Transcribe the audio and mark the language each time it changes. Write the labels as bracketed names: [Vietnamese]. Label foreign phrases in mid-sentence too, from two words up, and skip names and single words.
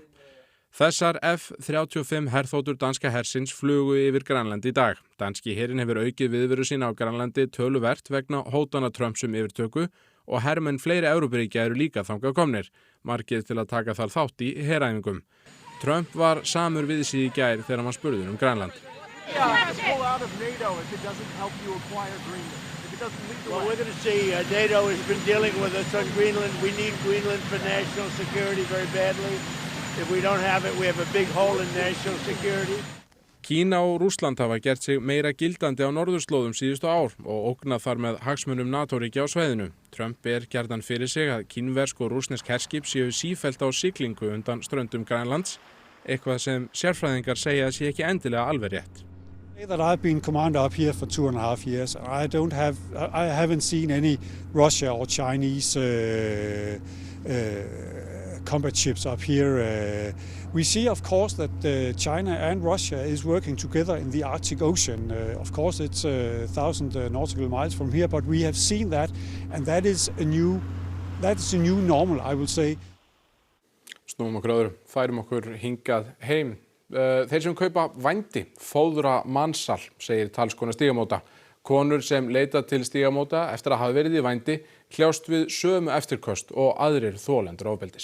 [Icelandic] Þessar F-35 herþotur danska hersins flugu yfir Grænland í dag. Danski herinn hefur aukið viðveru sína á Grænlandi töluvert vegna hótana Trumps yfirtöku og hermenn fleiri Evrópuríkja eru líka þangað komnir, margir til að taka þar þátt í heræfingum. Trump var samur við sig í gær þegar hann var spurður Grænland. [English] Well, we're going to see. NATO has been dealing with us on Greenland. We need Greenland for national security very badly. If we don't have it, we have a big hole in national security. [Icelandic] Kína og Rússland hafa gert sig meira gildandi á norðurslóðum síðustu ár og ógnað þar með hagsmunum NATO-ríkja á svæðinu. Trump gjarnan fyrir sig að kínversk og rússnesk herskip séu sífellt á siglingu undan ströndum Grænlands, eitthvað sem sérfræðingar segja að sé ekki endilega alveg rétt. [English] That I've been commander up here for 2.5 years. I haven't seen any Russia or Chinese combat ships up here. We see, of course, that China and Russia is working together in the Arctic Ocean. Of course, it's 1,000 nautical miles from here, but we have seen that, and that is a new normal, I will say. [Icelandic] Snúum okkur öðru, færum okkur hingað heim. Þeir sem kaupa vændi fóðra mansal, segir talskona Stígamóta. Konur sem leita til Stígamóta eftir að hafa verið í vændi kljást við sömu eftirköst og aðrir þolendur ofbeldis.